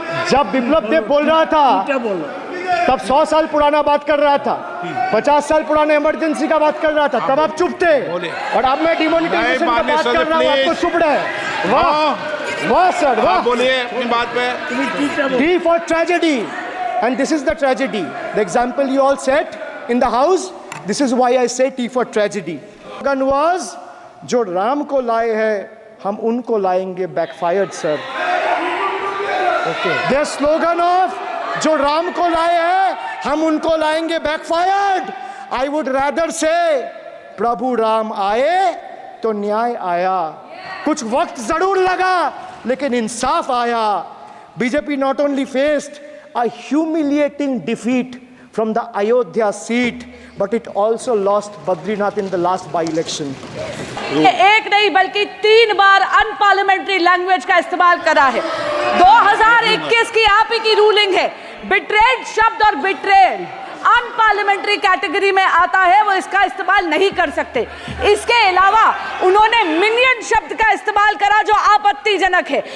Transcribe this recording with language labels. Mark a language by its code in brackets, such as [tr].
[hi] जब बिप्लब देव बोल रहा था तब 100 साल पुराना बात कर रहा था, 50 साल पुराने इमरजेंसी का बात कर रहा था, तब आप चुप थे, और अब मैं डिमोनेटाइजेशन का बात कर रहा हूँ, आपको चुप रहे। वाह वाह सर वाह, बोलिए अपनी बात पे। [en] D for tragedy, and this is the tragedy. The example you all set in the house, this is why I say T for tragedy. Slogan was, [hi] जो राम को लाए हैं हम उनको लाएंगे [en] backfired sir. Okay. Their slogan of [hi] जो राम को लाए हैं हम उनको लाएंगे [en] backfired. I would rather say [hi] प्रभु राम आए तो न्याय आया। कुछ वक्त जरूर लगा लेकिन इंसाफ आया। [en] BJP not only faced a humiliating defeat from the Ayodhya seat, but it also lost Badrinath in the last by-election. [hi] एक नहीं बल्कि 3 बार अनपार्लियामेंट्री लैंग्वेज का इस्तेमाल करा है। 2021 की आप ही की रूलिंग है, बिट्रेड शब्द और बिट्रेल अनपार्लियामेंट्री कैटेगरी में आता है, वो इसका इस्तेमाल नहीं कर सकते। इसके अलावा उन्होंने मिनियन शब्द का इस्तेमाल करा जो आपत्तिजनक है।